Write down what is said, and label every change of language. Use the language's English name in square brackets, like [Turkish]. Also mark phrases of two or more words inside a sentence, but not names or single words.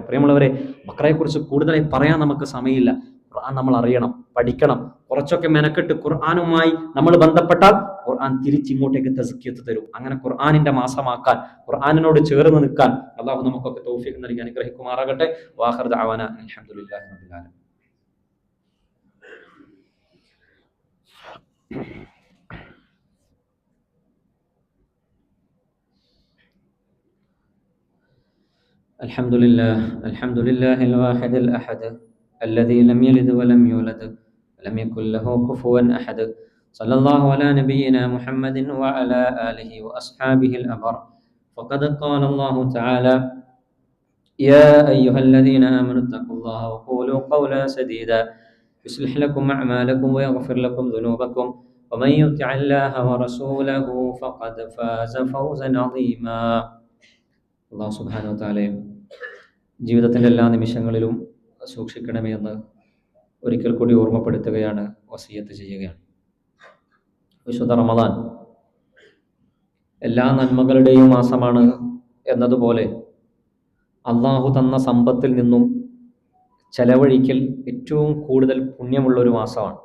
[Malayalam] പ്രിയമുള്ളവരെ, ബഖറയെക്കുറിച്ച് കൂടുതലായി പറയാൻ നമുക്ക് സമയമില്ല. ഖുർആൻ നമ്മൾ അറിയണം, പഠിക്കണം. കുറച്ചൊക്കെ മെനക്കെട്ട് ഖുർആനുമായി നമ്മൾ ബന്ധപ്പെട്ടാൽ ഖുർആൻ തിരിച്ചിങ്ങോട്ടേക്ക് തസ്കിയത്ത് തരും. അങ്ങനെ ഖുർആനിന്റെ മാസമാക്കാൻ, ഖുർആനിനോട് ചേർന്ന് നിൽക്കാൻ അല്ലാഹു നമുക്കൊക്കെ തൗഫീഖ് നൽകി അനുഗ്രഹിക്കുമാറാകട്ടെ. [Arabic] وآخر دعوانا الحمد لله رب العالمين. الحمد لله الواحد الأحد الذي لم يلد ولم يولد ولم يكن له كفوا أحد صلى الله على نبينا محمد وعلى آله وأصحابه الأبرار. فقد قال الله تعالى: يا أيها الذين آمنوا اتقوا الله وقولوا قولا سديدا يصلح لكم أعمالكم ويغفر لكم ذنوبكم ومن يطع الله ورسوله فقد فاز فوزا عظيما. الله سبحانه وتعالى [Malayalam] ജീവിതത്തിൻ്റെ എല്ലാ നിമിഷങ്ങളിലും സൂക്ഷിക്കണമേ എന്ന് ഒരിക്കൽ കൂടി ഓർമ്മപ്പെടുത്തുകയാണ്, വസിയത്ത് ചെയ്യുകയാണ്. വിശുദ്ധ റമദാൻ എല്ലാ നന്മകളുടെയും മാസമാണ് എന്നതുപോലെ അള്ളാഹു തന്ന സമ്പത്തിൽ നിന്നും ചെലവഴിക്കൽ ഏറ്റവും കൂടുതൽ പുണ്യമുള്ള ഒരു മാസമാണ്.